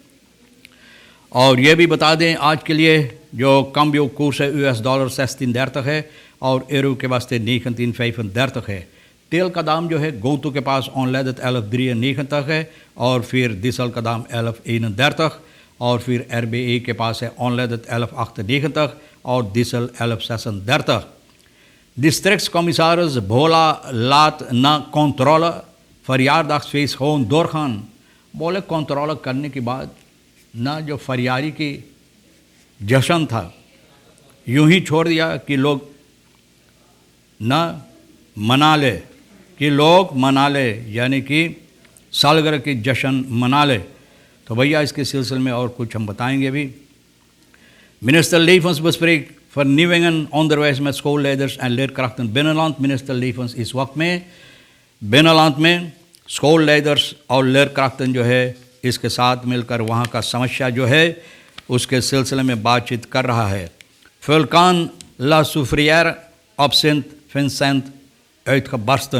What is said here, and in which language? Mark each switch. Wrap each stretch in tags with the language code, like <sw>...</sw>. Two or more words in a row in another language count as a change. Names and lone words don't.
<hi>और ये भी बता दें आज के लिए जो cambio कोर्स है $16 16 है और यूरो के वास्ते 19.35 है। तेल का दाम जो है गोतु के पास ऑनलाइन 11.93 है और फिर डीजल का दाम 11.31 और फिर RBA के पास है ऑनलाइन 11.98 और डीजल 11.36.</hi> <nl>Districtscommissaris Bhola laat na controle verjaardagsfeest gewoon doorgaan.</nl> <hi>बोले कंट्रोल करने के बाद ना जो फरियारी की जश्न था यूं ही छोड़ दिया कि लोग ना मना ले, कि लोग मना ले, यानी कि सालगिरह की जश्न मना ले। तो भैया इसके सिलसिले में और कुछ हम बताएंगे भी।</hi> <nl>Minister Levens bespreekt vernieuwingen onderwijs met schoolleiders en leerkrachten binnenland.</nl> <hi>Minister Levens इस वक्त में बिnnenland में schoolleiders और leerkrachten जो है इसके साथ मिलकर वहाँ का समस्या जो है उसके सिलसिले में बातचीत कर रहा है।</hi> <nl>Vulkaan La Soufrière op Sint Vincent uitgebarsten.</nl>